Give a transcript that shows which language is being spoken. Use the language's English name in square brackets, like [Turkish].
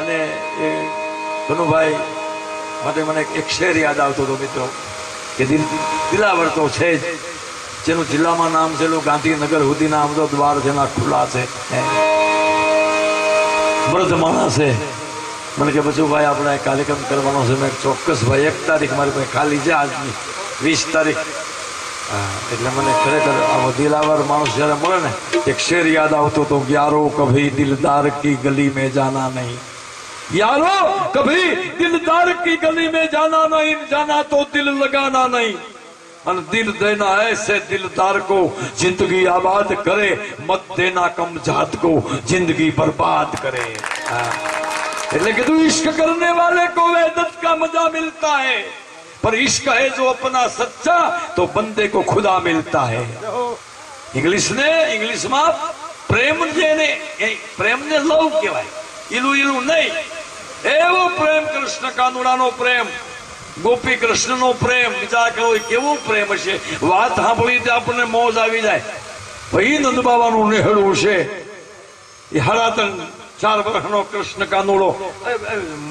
[Gujarati] અને એ કનુભાઈ માટે મને એક શેર યાદ આવતો હતો મિત્રો, કે દિલાવર તો છે જ, જેનું જિલ્લામાં નામ છે, ગાંધીનગર સુધીના આમ તો દ્વાર જેના ખુલ્લા છે, મૃદ માણસ છે। મને કે બચુભાઈ આપણે કાર્યક્રમ કરવાનો છે। મેં ચોક્કસ ભાઈ 1 તારીખ મારી પાસે ખાલી છે, આજની 20 તારીખ। એટલે મને ખરેખર આ દિલાવર માણસ જયારે મળે ને, એક શેર યાદ આવતો હતો, [Hindi] યારો કભી દિલદાર કી ગલી में जाना नहीं, यारो कभी दिलदार की गली में जाना नहीं, जाना तो दिल लगाना नहीं, और दिल देना ऐसे दिलदार को जिंदगी आबाद करे, मत देना कम जात को जिंदगी बर्बाद करे। [Gujarati] એટલે કીધું [Hindi] इश्क करने वाले को वेदत का मजा मिलता है, पर इश्क है जो अपना सच्चा तो बंदे को खुदा मिलता है। [Gujarati] ઇંગ્લિશમાં પ્રેમ જેને પ્રેમને લવ કહેવાય, ઈલું નહીં, એવો પ્રેમ કૃષ્ણ કાનુડાનો પ્રેમ, ગોપી કૃષ્ણનો પ્રેમ, વિચાર કરો કેવો પ્રેમ હશે। વાત સાંભળી આપણને મોજ આવી જાય। ભાઈ નંદ બાબાનું નેહડું છે, એ 4.5 વર્ષનો કૃષ્ણ કાનુડો।